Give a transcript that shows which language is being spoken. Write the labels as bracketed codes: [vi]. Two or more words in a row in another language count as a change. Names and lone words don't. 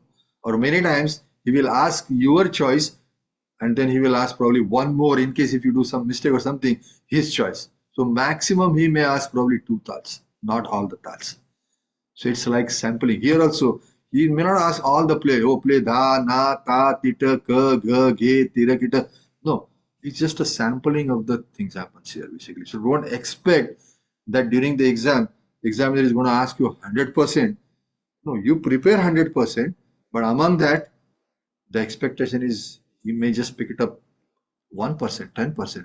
[en] Or many times he will ask your choice and then he will ask probably one more in case if you do some mistake or something, his choice. So maximum he may ask probably two tals, not all the tals. So it's like sampling. Here also, he may not ask all the play. Oh, play da, na, ta, tita, ka, ga, ge, tira, kita. No, it's just a sampling of the things happens here basically. So don't expect that during the examiner is going to ask you 100%. No, you prepare 100%, but among that, the expectation is you may just pick it up 1%, 10%.